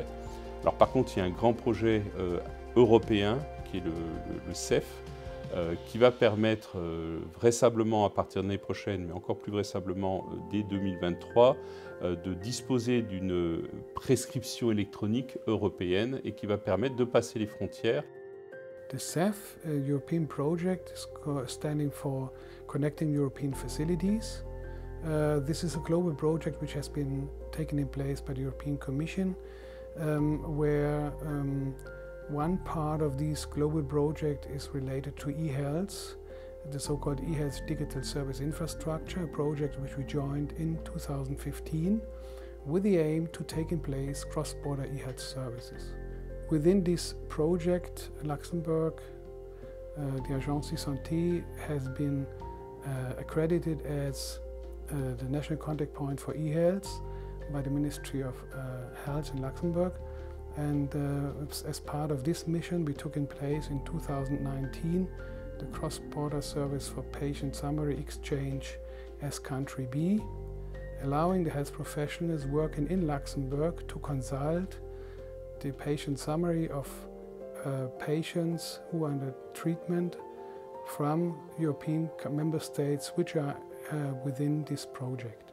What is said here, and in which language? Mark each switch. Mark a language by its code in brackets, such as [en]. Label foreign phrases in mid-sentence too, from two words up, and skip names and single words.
[fr] Alors par contre, il y a un grand projet européen qui est le CEF, qui va permettre vraisemblablement à partir de l'année prochaine, mais encore plus vraisemblablement dès 2023, de disposer d'une prescription électronique européenne et qui va permettre de passer les frontières. [en] The CEF, European project, is standing for Connecting European Facilities. This is a global project which has been taken in place by the European Commission, where one part of this global project is related to e-health, the so-called e-health digital service infrastructure, a project which we joined in 2015 with the aim to take in place cross-border e-health services. Within this project, Luxembourg, the Agence e-Santé has been accredited as the national contact point for e-health by the Ministry of Health in Luxembourg. And as part of this mission, we took in place in 2019 the cross-border service for patient summary exchange as country B, allowing the health professionals working in Luxembourg to consult the patient summary of patients who are under treatment from European member states which are within this project.